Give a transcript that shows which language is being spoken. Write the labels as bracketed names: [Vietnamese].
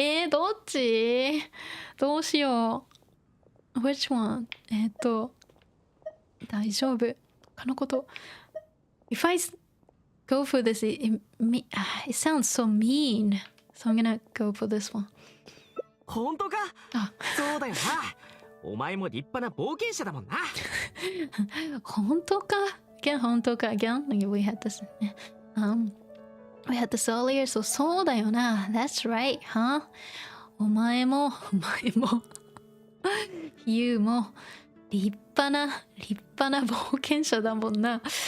[Japanese] どっちどうしよう。 [English] Which one? [Japanese] 大丈夫。他のこと。 [English] If I go for this, it sounds so mean. So I'm gonna go for this one. [Japanese] 本当か？そうだよな。お前も立派な冒険者だもんな。 [English] 本当か Again, 本当か Again, we had this, we had this earlier, so [Japanese] そうだよな。 [English] That's right, huh? [Japanese] お前も、You も、立派な冒険者だもんな。